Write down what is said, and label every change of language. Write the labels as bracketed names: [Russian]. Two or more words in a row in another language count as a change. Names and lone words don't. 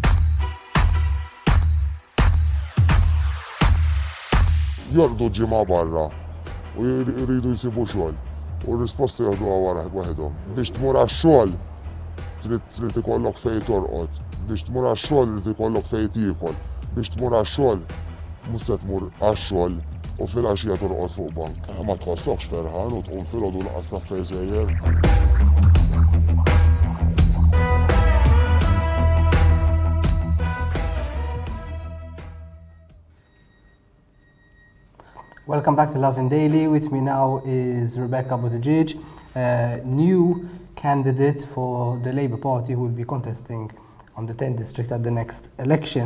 [Maltese] Jorqdu ġimgħa barra u jridu jsibu xogħol u r-risposta jagħduha waħedhom. Biex tmur għax-xogħol trid ikollok fejn torqod, biex tmur għax-xogħol trid ikollok fejn tiekol, biex tmur għax-xogħol mhux se tmur għax-xogħol u fil-għaxija torqod fuq bank. Ma tħossokx ferħan u tqum filgħodu laqas taf fejn sejjer. [English] Welcome back to Lovin Daily. With me now is Rebecca Buttigieg, new candidate for the Labour Party who will be contesting on the 10th district at the next election.